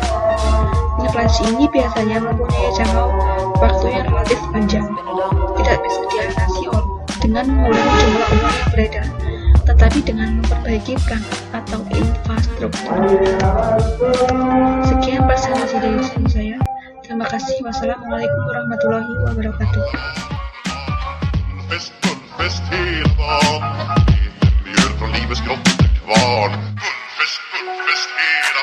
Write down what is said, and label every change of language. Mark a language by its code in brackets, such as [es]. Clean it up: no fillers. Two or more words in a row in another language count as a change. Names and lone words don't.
[id] Inflasi ini biasanya mempunyai jangka waktu yang relatif panjang, tidak bisa diatasi dengan mengurangi jumlah uang yang beredar, tetapi dengan memperbaiki perangkat atau infrastruktur. Sekian presentasi dari saya. Terima kasih. [ar] والسلام عليكم ورحمة الله وبركاته. [sv] Fest hela dagen, mjöl från livets grottekvarn. Fest hela